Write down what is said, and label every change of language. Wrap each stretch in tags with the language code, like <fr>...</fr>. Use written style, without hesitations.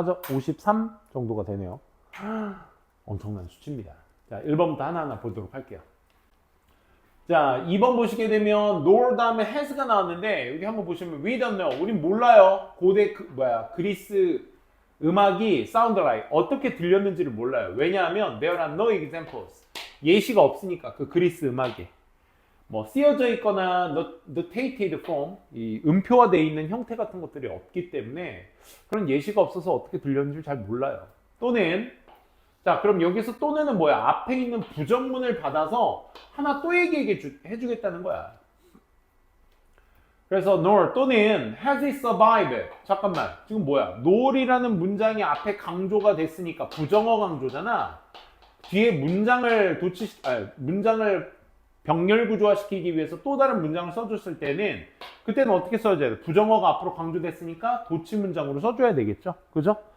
<ko>53 정도가 되네요. 엄청난 수치입니다. 자, 1번부터 하나하나 보도록 할게요. 자, 2번 보시게 되면 nor 다음에 has가 나왔는데 여기 한번 보시면</ko> <en>we don't know.</en> <ko>우린 몰라요. 고대 그리스 음악이</ko> <en>sound like</en> <ko>어떻게 들렸는지를 몰라요. 왜냐하면</ko> <en>there are no examples.</en> <ko>예시가 없으니까 그 그리스 음악에 뭐 쓰여져 있거나</ko> <en>notated form</en> <ko>이 음표화되어 있는 형태 같은 것들이 없기 때문에 그런 예시가 없어서 어떻게 들렸는지 잘 몰라요. 또는 자, 그럼 여기서 또는은 뭐야? 앞에 있는 부정문을 받아서 하나 또 얘기해 주겠다는 거야. 그래서</ko> <en>nor</en> <ko>또는</ko> <en>has it survived.</en> <ko>잠깐만, 지금 뭐야? nor이라는 문장이 앞에 강조가 됐으니까 부정어 강조잖아. 뒤에 문장을 문장을 병렬 구조화시키기 위해서 또 다른 문장을 써줬을 때는 그때는 어떻게 써줘야 돼? 부정어가 앞으로 강조됐으니까 도치 문장으로 써줘야 되겠죠? 그죠?</ko>